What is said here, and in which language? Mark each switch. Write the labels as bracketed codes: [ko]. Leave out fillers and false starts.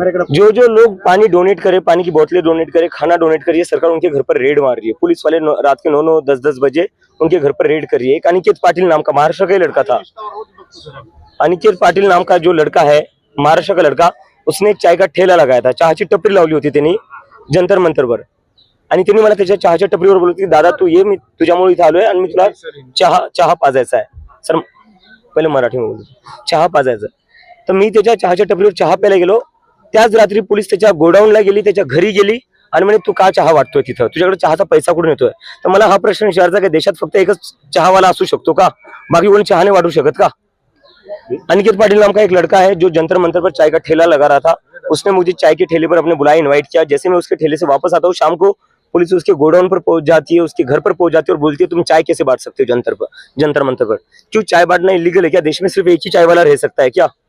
[hi] जो जो लोग पानी डोनेट करे, पानी की बोतलें डोनेट करे, खाना डोनेट करिए, सरकार उनके घर पर रेड मार रही है. पुलिस वाले रात के 9-9, 10-10 बजे उनके घर पर रेड कर रही है. एक अनिकेत पाटिल नाम का महाराष्ट्र का ही लड़का था. अनिकेत पाटिल नाम का जो लड़का है, महाराष्ट्र का लड़का, उसने चाय का ठेला लगाया था. [mr] चहाची टपरी लावली होती त्यांनी जंतर मंतरवर. आणि त्यांनी मला त्याच्या चहाच्या टपरीवर बोलत की दादा तू ये, मी तुझ्यामुळे इथे आलोय आणि मी तुला चहा पाजायचा आहे. सर पहिले मराठी में बोलतो, चहा पाजायचा. तर मी त्याच्या चहाच्या टपरीवर चहा प्यायला गेलो. त्याच रात्री पोलीस त्याच्या गोडाऊनला गेली, त्याच्या घरी गेली आणि म्हणे तू का चहा वाटतोय तिथं, तुझ्याकडे चहाचा पैसा कुठून येतोय? तर मला हा प्रश्न विचारायचा की देशात फक्त एकच चहावाला असू शकतो का? बाकी कोणी चहा नाही वाटू शकत का? [hi] अनिकेत पाटिल नाम का एक लड़का है जो जंतर मंतर पर चाय का ठेला लगा रहा था. उसने मुझे चाय के ठेले पर अपने बुलाया, इनवाइट किया. जैसे मैं उसके ठेले से वापस आता हूँ शाम को, पुलिस उसके गोडाउन पर पहुंच जाती है, उसके घर पर पहुंच जाती है और बोलती है तुम चाय कैसे बांट सकते हो जंतर मंतर पर? क्यों चाय बांटना इलीगल है क्या? देश में सिर्फ एक ही चाय वाला रह सकता है क्या?